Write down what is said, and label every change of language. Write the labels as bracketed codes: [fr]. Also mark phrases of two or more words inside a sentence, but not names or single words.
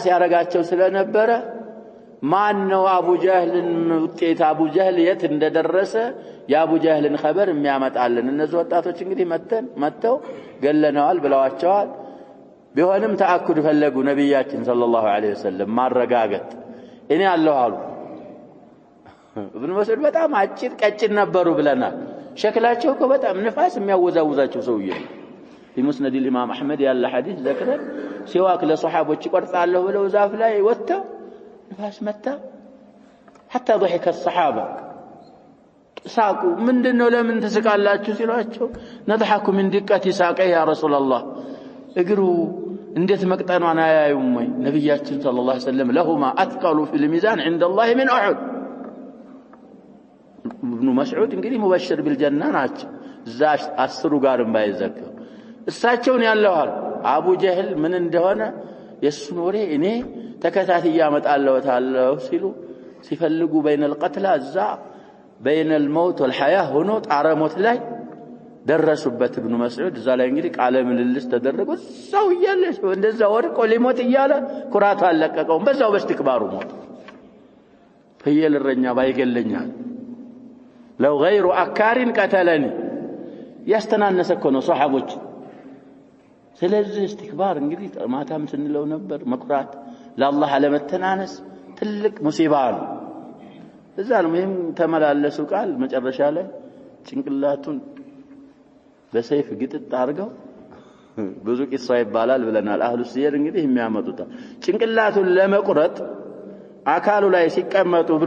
[am] ያረጋቸው ስለነበረ ማን ነው አቡ ጀህልን ውጤት አቡ ጀህል የት እንደደረሰ የአቡ ጀህልን خبر የሚያመጣልን እነዚህ ወጣቶች እንግዲህ መተው ገለነዋል ብለዋቸዋል። ቢሆንም ተአኩድ ፈለጉ ነብያችን [ar] صلى الله عليه وسلم [am] ማረጋገጥ እኔ አለሁ አሉ። ኢብኑ መስዑድ በጣም አጭር ቀጭን ነበሩ ብለናል። ሸክላቸው እኮ በጣም ንፋስ የሚያወዛውዛቸው ሰውዬ ነው። [ar] في مسند الإمام أحمد [am] ያለ ሐዲስ ዘክረን ሲዋክ ለሷሐቦች ይቆርጣለሁ ብለው ዛፍ ላይ ወጥተው ንፋስ መታ [ar] حتى ضحك الصحابة [am] ሳቁ። ምንድነው ለምን ተስቃላችሁ ሲሏቸው [ar] نضحك من دقة ساقه يا رسول الله [am] እግሩ እንዴት መቅጠኗን አያዩም ወይ? ነብያችን [ar] صلى الله عليه وسلم لهما أثقل في الميزان عند الله من أحد ابن مسعود [am] እንግዲህ ሙበሽር بالجنة ናቸው። እዛ አስሩ ጋርም ባይዘከሩ እሳቸውን ያለዋል። አቡ ጀህል ምን እንደሆነ የሱን ወሬ እኔ ተከታትያ አመጣለሁ ሲሉ ሲፈልጉ [ar] بين القتلى [am] እዛ [ar] بين الموت والحياة [am] ሆኖ ጣረሞት ላይ ደረሱበት። ኢብኑ መስዑድ እዛ ላይ እንግዲህ ቃለ ምልልስ ተደረገ። ሰው እያለ እንደዛ ወርቆ ሊሞት እያለ ኩራቱ አለቀቀው። በዛው በስትክባሩ ሞት። ፍየል እረኛ ባይገለኛል [ar] لو غير أكار قتلني [am] ያስተናነሰ እኮ ነው ሷሐቦች ስለዚህ استكبار እንግዲህ ማታም ስንለው ነበር መኩራት ለአላህ አለመተናነስ ትልቅ ሙሲባ ነው እዛ ነው ምንም ተመላለሱ ቃል መጨረሻ ላይ ጭንቅላቱን በሰይፍ ግጥጥ አድርገው ብዙ ቂሷ ይባላል ብለናል [ar] أهل السير [am] እንግዲህ የሚያመጡት ጭንቅላቱን ለመቁረጥ አካሉ ላይ ሲቀመጡ ኢብኑ